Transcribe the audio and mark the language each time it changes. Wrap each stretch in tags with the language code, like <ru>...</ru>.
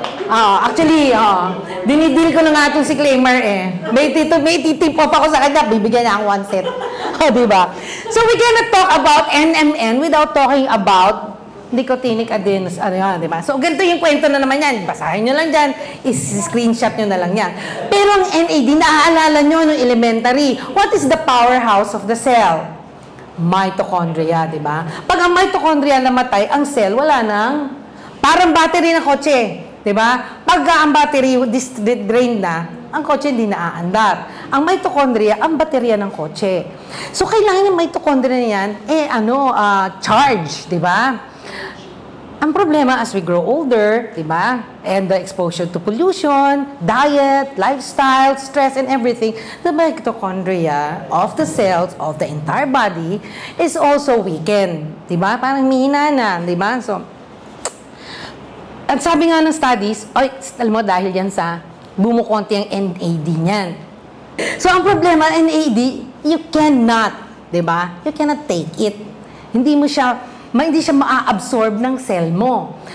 <tl>Actually, dinidil ko na nga itong si Claimer May titip off ako sa kanya, bibigyan niya ang 1 set. Diba?</tl> <en>So, we cannot talk about NMN without talking about nicotinic adenos, diba?</en> <tl>So, ganito yung kwento na naman yan. Basahin nyo lang dyan, screenshot nyo na lang yan. Pero ang NAD, naaalala nyo nung elementary,</tl> <en>what is the powerhouse of the cell?</en> <tl>Mitochondria, di ba? Pag ang mitochondria namatay, ang cell wala nang parang battery ng kotse, di ba? Pag ang battery drained na, ang kotse hindi na aandar. Ang mitochondria, ang baterya ng kotse. So kailangan yung mitochondria na yan charge, di ba? Ang problema</tl> <en>as we grow older,</en> <tl>di ba?</tl> <en>And the exposure to pollution, diet, lifestyle, stress, and everything, the mitochondria of the cells of the entire body is also weakened.</en> <tl>Di ba? Parang mihina na, di ba? So, at sabi nga ng studies, alam mo, dahil yan sa bumukonti ang NAD niyan.</tl> <en>So,</en> <tl>ang problema,</tl> <en>NAD, you cannot,</en> <tl>di ba?</tl> <en>You cannot take it.</en> <tl>Hindi siya maa-absorb ng cell mo.</tl>